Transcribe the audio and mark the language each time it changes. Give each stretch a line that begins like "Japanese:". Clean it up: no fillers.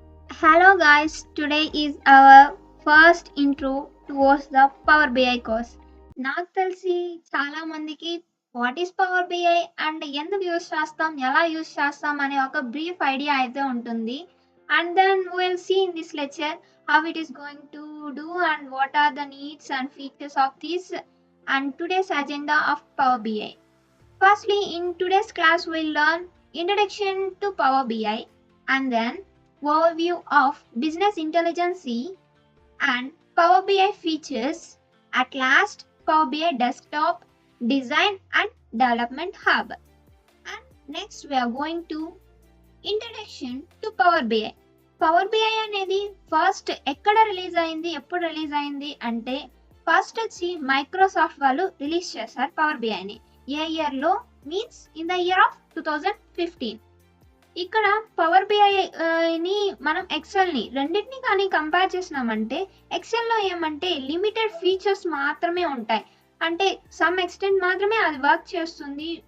English: Hello guys, today is our first intro towards the Power BI course.
Telugu: నాకు తెలిసి చాలా మందికి what is power BI and ఎందుకు use చేస్తాం ఎలా యూస్ చేస్తాం అనే ఒక బ్రీఫ్ ఐడియా అయితే ఉంటుంది
English: And then will see in this lecture how it is going to do and what are the needs and features of this and today's agenda of Power BI. Firstly, in today's class we'll learn introduction to Power BI and then overview of business intelligence and Power BI features. At last, Power BI desktop design and development hub. And next we are going to introduction to Power BI.
Telugu: Power BI అనేది first ఎక్కడ release అయింది ఎప్పుడు release అయింది అంటే first వచ్చి Microsoft వాళ్ళు release చేశారు power బిఐని. ఏ year లో
English: Means in the year of 2015.
Telugu: ఇక్కడ పవర్ బిఐని మనం ఎక్సెల్ ని రెండింటిని కానీ కంపేర్ చేసినామంటే ఎక్సెల్ లో ఏమంటే లిమిటెడ్ ఫీచర్స్ మాత్రమే ఉంటాయి, అంటే సమ్ ఎక్స్టెంట్ మాత్రమే అది వర్క్ చేస్తుంది.